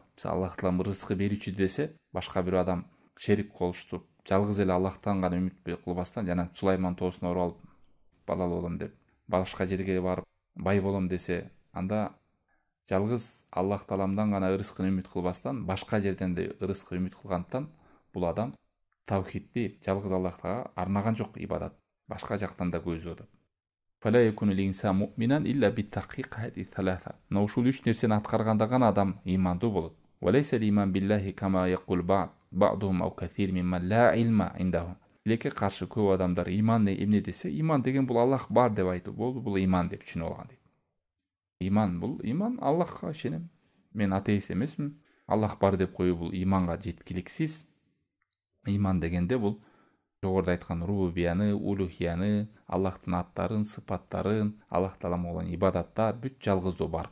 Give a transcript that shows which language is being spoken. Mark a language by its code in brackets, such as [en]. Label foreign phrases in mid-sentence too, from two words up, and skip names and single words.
[ky] Мисалы Аллах таалам рызык берүүчү десе, башка бир адам шерик колуштуруп, жалгыз эле Аллахтан гана үмүт кылбастан, жана Сулайман тоосуна уруп алып балалы болом деп, башка жерге барып бай болом десе, анда Жалгыз Аллах Тааламдан гана ырыскын үмүт кылбастан, башка жерден да ырыскы үмүт кылгандыктан бул адам тавхидди жалгыз Аллахка арнаган жок ибадат. Башка жактан да көзүп атат. [ar] فلا يكون الإنسان مؤمنا إلا بتحقيق هذه الثلاثة. [ky] Но ушул үч нерсени аткарганда гана адам имандуу болот. [ar] وليس الإيمان بالله كما يقول بعضهم أو كثير ممن لا علم عندهم. [ky] Тилекке каршы көп адамдар иман эмне десе, иман деген бул Аллах бар деп айтуу болду, бул иман деп түшүнүп алган дейт. Иман бул иман Аллахка ишенем. Мен атеист эмесмин. Аллах бар деп коюу бул иманга жеткиликсиз. Иман дегенде бул жогоруда айткан рубубияны, улухияны, Аллахтын аттарын, сыпаттарын, Аллах Таалага болгон ибадаттар бүт жалгыздоо бар.